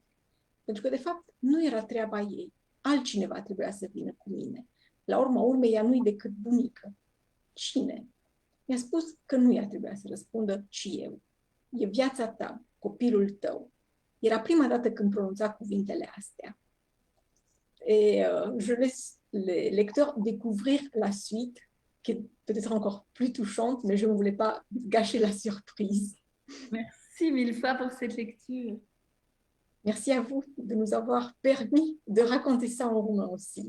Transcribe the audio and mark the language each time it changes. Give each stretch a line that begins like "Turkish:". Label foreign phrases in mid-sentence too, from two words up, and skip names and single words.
Romanian: Pentru că, de fapt, nu era treaba ei. Altcineva trebuia să vină cu mine. La urma urmei, ea nu-i decât bunică. Cine? Mi-a spus că nu ea trebuia să răspundă, ci eu. E viața ta, copilul tău. Era prima dată când prononța cuvintele astea.
French: Et je laisse les lecteurs découvrir la suite, qui est peut-être encore plus touchante, mais je ne voulais pas gâcher la surprise. Merci mille fois pour cette lecture. Merci à vous de nous avoir permis de raconter ça en roumain aussi.